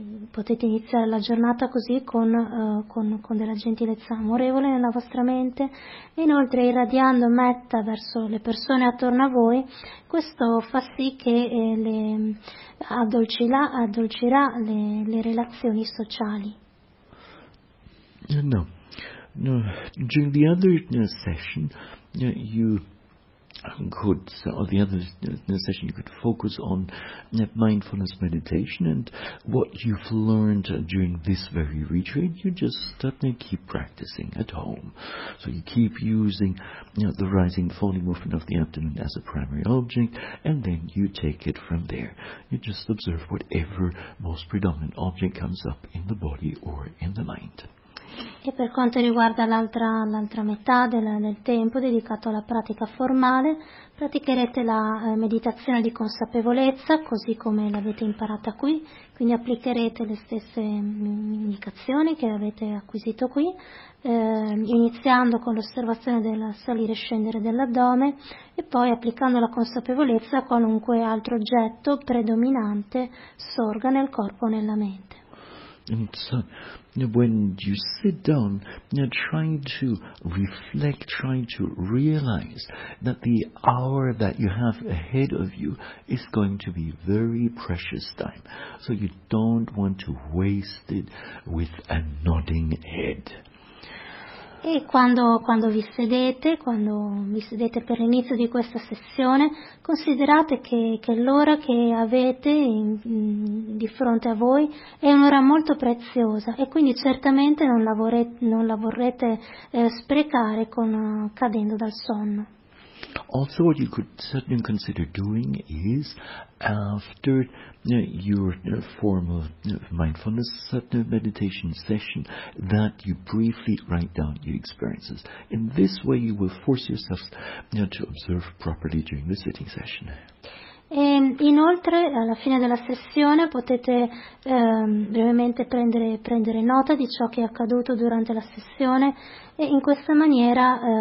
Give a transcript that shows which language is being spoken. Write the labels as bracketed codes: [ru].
[it] potete iniziare la giornata così con della gentilezza amorevole nella vostra mente, e inoltre irradiando metta verso le persone attorno a voi, questo fa sì che addolcirà le relazioni sociali. [en] No, during the other session you could focus on mindfulness meditation, and what you've learned during this very retreat, you just keep practicing at home. So you keep using the rising and falling movement of the abdomen as a primary object, and then you take it from there. You just observe whatever most predominant object comes up in the body or in the mind. [it] E per quanto riguarda l'altra metà del tempo dedicato alla pratica formale, praticherete la meditazione di consapevolezza, così come l'avete imparata qui, quindi applicherete le stesse indicazioni che avete acquisito qui, iniziando con l'osservazione del salire e scendere dell'addome, e poi applicando la consapevolezza a qualunque altro oggetto predominante sorga nel corpo o nella mente. [en] And so, when you sit down, trying to reflect, trying to realize that the hour that you have ahead of you is going to be very precious time. So you don't want to waste it with a nodding head. [it] E quando vi sedete per l'inizio di questa sessione, considerate che l'ora che avete di fronte a voi è un'ora molto preziosa, e quindi certamente non la vorrete sprecare cadendo dal sonno. [en] Also, what you could certainly consider doing is, after your formal mindfulness meditation session, that you briefly write down your experiences. In this way, you will force yourself to observe properly during the sitting session. [it] E inoltre, alla fine della sessione, potete brevemente prendere nota di ciò che è accaduto durante la sessione, e in questa maniera.